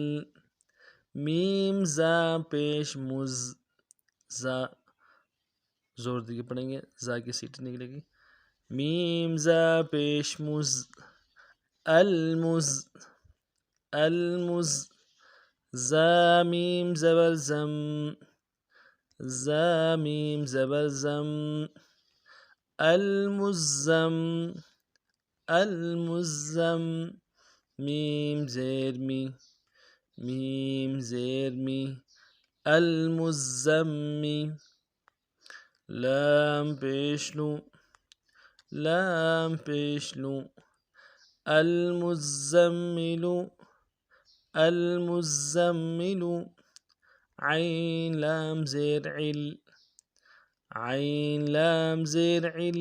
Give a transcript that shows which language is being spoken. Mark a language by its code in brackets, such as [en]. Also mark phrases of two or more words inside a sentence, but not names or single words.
[ur] میم زا پیش مز، زا زور دیے پڑھیں گے، زا کی سیٹی نکلے گی، میم زا پیش مز، المز، المز۔ زا میم زبر زم، زا میم زبر زم۔ [ar] المزم، المزم۔ [ur] میم زیر می، میم زیر می، المزمی۔ لام پیش لو، لام پیش لو۔ [ar] المزمل، المزمل۔ [ur] عین لام زیر عل، عین لام زیر عل۔